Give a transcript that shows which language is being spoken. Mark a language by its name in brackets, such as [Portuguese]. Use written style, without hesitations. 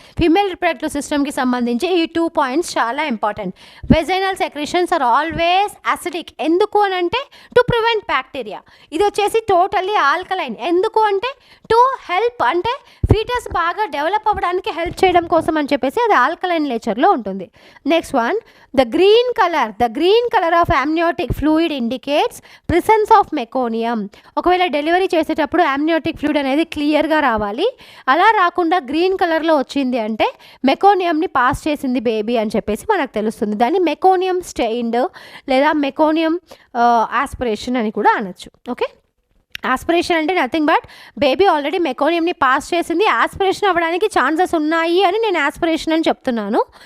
[Telugu] Female reproductive సిస్టమ్కి సంబంధించి ఈ 2 points చాలా important. [English] Vaginal secretions are always acidic. [Telugu] ఎందుకు అని అంటే [English] To prevent bacteria. [Telugu] ఇది వచ్చేసి టోటల్లీ ఆల్కలైన్. ఎందుకు అంటే [English] to help, [Telugu] అంటే ఫీటస్ బాగా డెవలప్ అవ్వడానికి హెల్ప్ చేయడం కోసం అని చెప్పేసి అది ఆల్కలైన్ నేచర్లో ఉంటుంది. [English] Next one, the green color of amniotic fluid indicates presence of meconium. [Telugu] ఒకవేళ డెలివరీ చేసేటప్పుడు amniotic fluid అనేది క్లియర్గా రావాలి. అలా రాకుండా గ్రీన్ కలర్లో వచ్చింది అంటే మెకోనియంని పాస్ చేసింది బేబీ అని చెప్పేసి మనకు తెలుస్తుంది. దాన్ని మెకోనియం స్టెయిన్డ్ లేదా మెకోనియం ఆస్పిరేషన్ అని కూడా అనొచ్చు. ఓకే, ఆస్పిరేషన్ అంటే nothing but baby already మెకోనియంని pass చేసింది, ఆస్పిరేషన్ అవ్వడానికి ఛాన్సెస్ ఉన్నాయి అని నేను ఆస్పిరేషన్ అని చెప్తున్నాను.